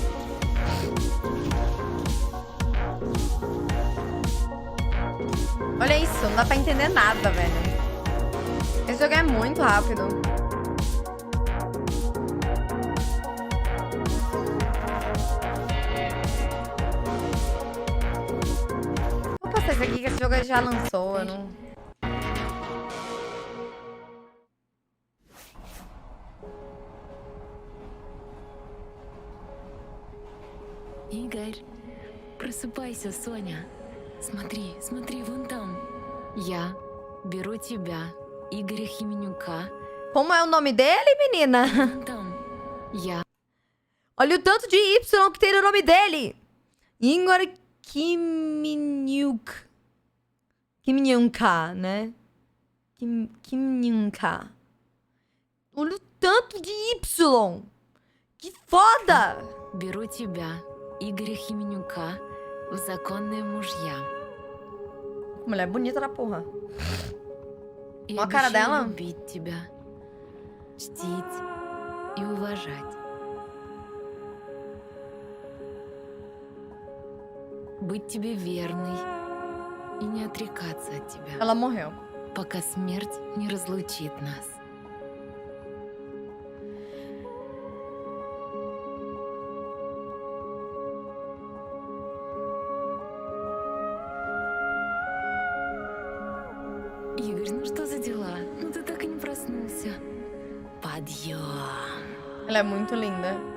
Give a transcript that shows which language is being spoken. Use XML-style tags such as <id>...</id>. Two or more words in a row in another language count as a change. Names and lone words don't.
<pt>Olha isso, não dá pra entender nada, velho. Esse jogo é muito rápido. Vou passar isso aqui que esse jogo já lançou, eu não...</pt> <ru>Игорь, просыпайся, Соня. Смотри, смотри, вон там. Я беру тебя, Игоря Хименюка.</ru> <pt>Como é o nome dele, menina?</pt> <ru>Я.</ru> <pt>Olha o tanto de Y que tem no nome dele. Igor Himieniuk. Himieniuka, né? Himieniuka. Olha o tanto de Y. Que foda!</pt> <ru>Беру тебя, Игоря Хименюка, в законные мужья.</ru> <pt>Mulher bonita da porra.</pt> <ru>И</ru> <pt>Olha a cara</pt> <ru>обещаю</ru> <pt>dela.</pt> <ru>любить тебя, чтить и уважать. Быть тебе верной и не отрекаться от тебя.</ru> <pt>Ela morreu.</pt> <ru>Пока смерть не разлучит нас. Игорь, ну что за дела? Ну ты так и не проснулся. Подъем.</ru> <pt>Ela é muito linda.</pt>